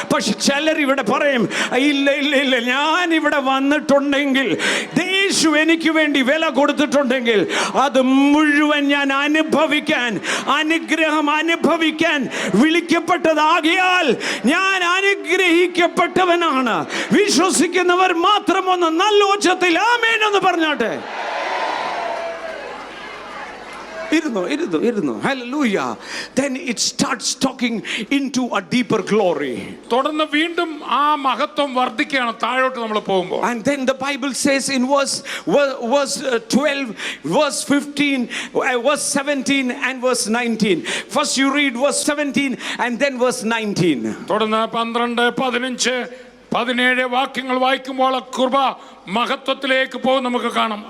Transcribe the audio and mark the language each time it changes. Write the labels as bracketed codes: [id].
[ml] പക്ഷെ ചിലർ ഇവിടെ പറയും, ഇല്ല, ഞാൻ ഇവിടെ വന്നിട്ടുണ്ടെങ്കിൽ, യേശു എനിക്ക് വേണ്ടി വില കൊടുത്തിട്ടുണ്ടെങ്കിൽ അത് മുഴുവൻ ഞാൻ അനുഗ്രഹം അനുഭവിക്കാൻ വിളിക്കപ്പെട്ടതാകിയാൽ ഞാൻ അനുഗ്രഹിക്കപ്പെട്ടവനാണ്. വിശ്വസിക്കുന്നവർ മാത്രം ഒന്ന് നല്ല ഉച്ചത്തിൽ ആമേൻ എന്ന് പറഞ്ഞാട്ടെ. ഇരുന്നു. Hallelujah. [en] Then it starts talking into a deeper glory. [ml] തുടർന്ന് വീണ്ടും ആ മഹത്വം വർദ്ധിക്കുകയാണ് താഴോട്ട് നമ്മൾ പോകുമ്പോൾ. [en] And then the Bible says in verse 12, verse 15, verse 17 and verse 19. First you read verse 17 and then verse 19. [ml] തുടർന്ന് 12, 15, 17 വാക്യങ്ങൾ വായിക്കുമ്പോൾ കൃപ മഹത്വത്തിലേക്ക് പോകും നമുക്ക് കാണാം.